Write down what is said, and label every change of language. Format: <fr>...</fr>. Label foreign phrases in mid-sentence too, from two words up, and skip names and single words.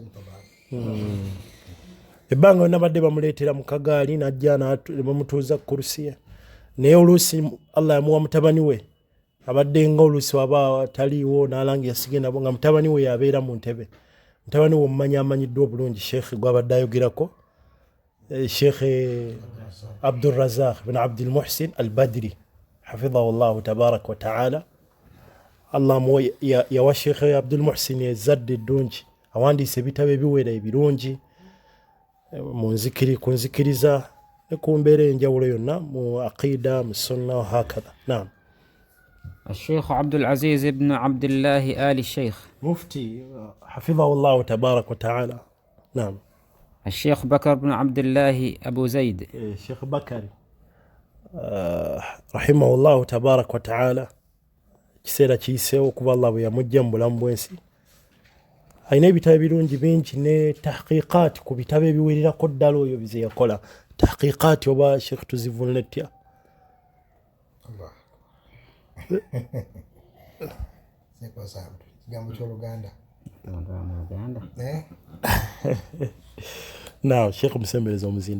<lg>Ebanga nabadde bamuleetera mu kagaali najja bamutuuza kursi naye oluusi Allah yamuwa mutabani we abadde nga oluusi waba taliiwo n'alanga yasigenda bo nga mutabani we yabeera mu ntebe. Mutabani we omumanyi amanyiddwa obulungi Sheikh gwabadde ayogerako Sheikh Abdul Razak bin Abdul Muhsin al-Badri</lg> <ar>حفظه الله تبارك وتعالى.</ar> <lg>Allah yawa Sheikh Abdul Muhsin yazadde ddungi awandiise ebitabo ebiwera ebirungi kunzikiriza ku mbeera enjawulo yonna mu aqida mu sunna</lg> <ar>وهكذا.</ar> <lg>Naam.</lg> <ar>الشيخ عبد العزيز بن عبد الله آل الشيخ مفتي حفظه الله تبارك وتعالى. نعم. الشيخ بكر بن عبد الله أبو زيد. الشيخ بكر رحمه الله تبارك وتعالى</ar> <lg>kiseera kiyiseewo okuba Allah bwe yamujja mu bulamu bw'ensi ayina ebitabo birungi bingi ne tahqiqaat ku bitabo ebiwererako ddala oyo bize yakola tahqiqaat oba Sheikh tuzivunletya. Naam Sheikh musembereza omuzinda.</lg>